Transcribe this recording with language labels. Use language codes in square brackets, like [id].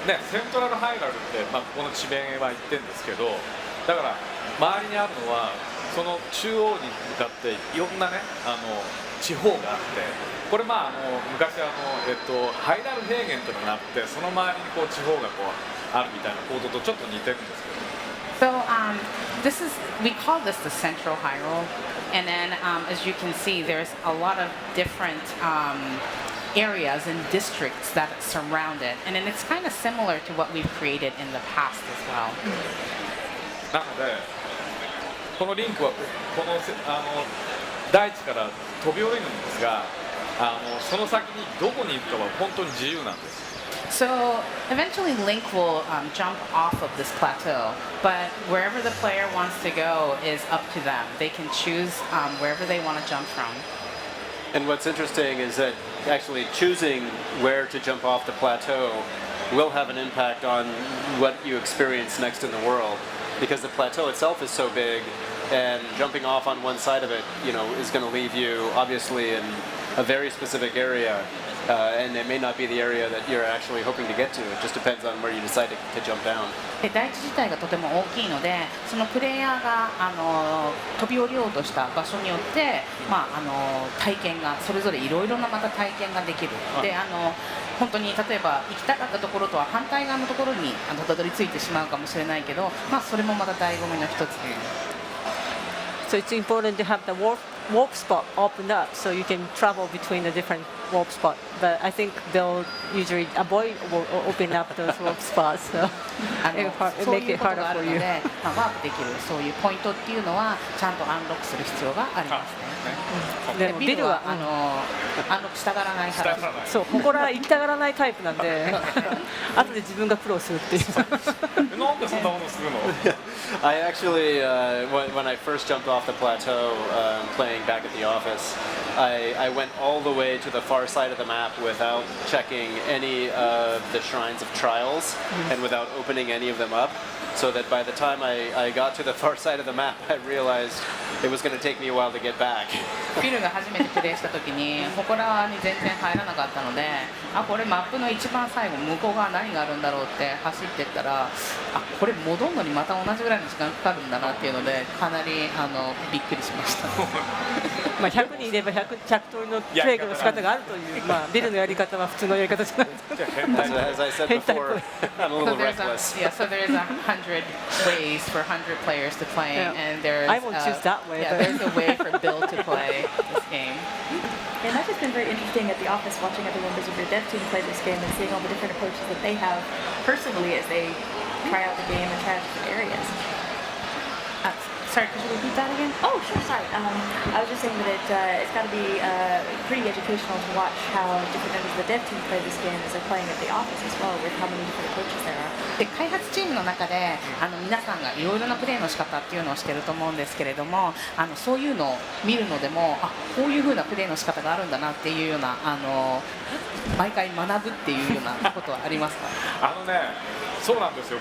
[ja] セントラルハイラルって、ここの地名は言ってるんですけど、だから周りにあるのはその中央に向かっていろんなね地方があって、これ昔ハイラル平原というのがあって、その周りにこう地方がこうあるみたいな構造とちょっと似てるんですけど。 [en] So we call this the Central Hyrule, and then as you can see, there's a lot of different areas and districts that surround it, and then it's kind of similar to what we've created in the past as well. [ja] なのでこのリンクはこの大地から飛び降りるんですが、その先にどこに行くかは本当に自由なんです。 [en] So eventually Link will jump off of this plateau, but wherever the player wants to go is up to them. They can choose wherever they want to jump from. And what's interesting is that actually choosing where to jump off the plateau will have an impact on what you experience next in the world, because the plateau itself is so big, and jumping off on one side of it, is going to leave you obviously in a very specific area, and it may not be the area that you're actually hoping to get to. It just depends on where you decide to jump down. [ja] で大地自体がとても大きいので、そのプレイヤーが飛び降りようとした場所によって、体験がそれぞれいろいろなまた体験ができる。で本当に例えば行きたかったところとは反対側のところにたどり着いてしまうかもしれないけど、それもまた醍醐味の一つで。 [en] So it's important to have the warp spot opened up so you can travel between the different warp spots. But I think they'll usually avoid opening up those warp spots, so it make it harder for you. [ja] ワープできるそういうポイントっていうのはちゃんとアンロックする必要がありますね。でビルはアンロックしたがらないから。そう、ここら行きたがらないタイプなんで、後で自分が苦労するっていう。なんでそんなことするの [en] I actually, when I first jumped off the plateau playing back at the office, I went all the way to the far side of the map without checking any of the shrines of trials and without opening any of them up, so that by the time I got to the far side of the map, I realized it was going to take me a while to get back. [ja] ビルが初めてプレイした時にここらに全然入らなかったので、これマップの一番最後向こう側何があるんだろうって走ってったら、これ戻るのにまた同じぐらいの時間かかるんだなっていうのでかなりびっくりしました。 100人いれば100通りのプレイの仕方があるという、ビルのやり方は普通のやり方じゃない。 [en] As I said before, I'm a little reckless. So there's 100 ways for 100 players to play, and there's I won't choose that way. There's a way for Bill to play this game. And that's just been very interesting at the office, watching other members of your dev team play this game and seeing all the different approaches that they have personally as they try out the game and try out different areas. Sorry, could you repeat that again? Oh, sure, sorry. I was just saying that it's got to be pretty educational to watch how different members of the dev team play this game as they're playing at the office as well, with how many different approaches there are. [ja] で開発チームの中で皆さんがいろいろなプレーの仕方っていうのをしてると思うんですけれどもそういうのを見るのでもこういう風なプレーの仕方があるんだなっていうような毎回学ぶっていうようなことはありますか？そうなんですよ。